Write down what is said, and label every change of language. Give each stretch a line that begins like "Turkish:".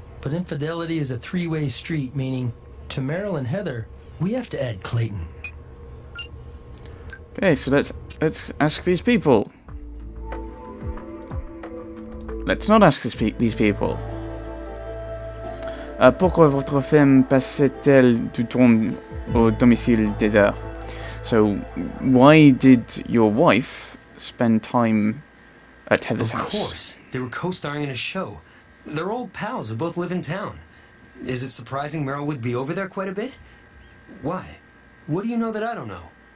English: But infidelity is a three-way street, meaning to Meryl and Heather, we have to add Clayton. Okay, so let's ask these people. Let's not ask these people.
French: Pourquoi votre femme passait-elle du temps au domicile des heures?
English: So, why did your wife spend time at Heather's house? Of course. They were co-starring in a show. They're old pals who both live in town. Is it surprising Meryl would be over there quite a bit? Why? What do you know that I don't know?